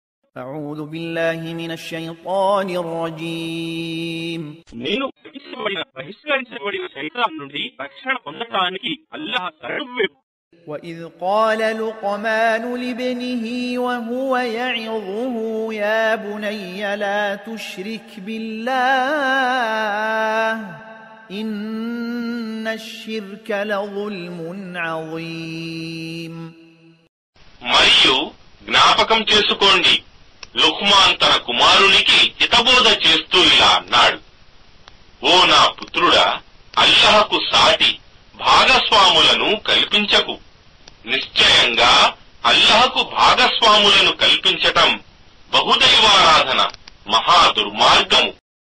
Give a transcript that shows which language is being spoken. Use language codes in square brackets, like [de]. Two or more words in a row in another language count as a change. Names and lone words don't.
[ar] أعوذ بالله من الشيطان الرجيم [te] నేను బహిష్కరించబడిన శైతాన్ నుండి రక్షణ పొందటానికి అల్లాహ్ శరణు. [ar] وإذ قال لقمان لابنه وهو يعظه يا بني لا تشرك بالله إن الشرك لظلم عظيم. [te] మరియు జ్ఞాపకం చేసుకోండి, లుక్మాన్ తన కుమారునికి హితబోధ చేస్తూ ఇలా అన్నాడు: ఓ నా పుత్రుడా, అల్లాహకు సాటి భాగస్వాములను కల్పించకు. నిశ్చయంగా అల్లాహకు భాగస్వాములను కల్పించటం బహుదైవారాధన మహా దుర్మార్గము.